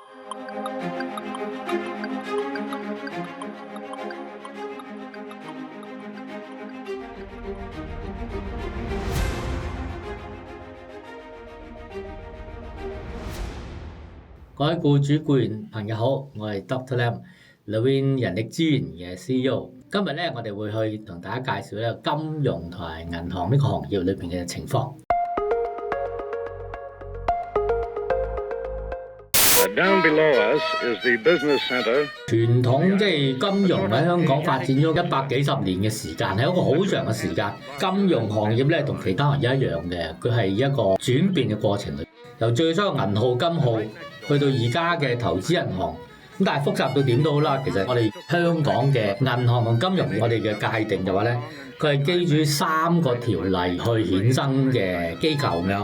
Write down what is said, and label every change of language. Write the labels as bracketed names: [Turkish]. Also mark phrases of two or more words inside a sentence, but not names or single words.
[Cantonese] 各位僱主僱員朋友好，我係 Dr. Lam，Levin 人力資源嘅 CEO。今日咧，我哋會去同大家介紹呢個金融同埋銀行呢個行業裏邊嘅情況。 [English] Down below us is the business center。 [Cantonese] 傳統即係金融喺香港發展咗100幾十年嘅時間，係一個好長嘅時間。金融行業咧同其他行業一樣嘅，佢係一個轉變嘅過程。由最初嘅銀號、金號，去到而家嘅投資銀行。咁但係複雜到點都好啦，其實我哋香港嘅銀行同金融，我哋嘅界定就話咧，佢係基於3個條例去衍生嘅機構咁樣。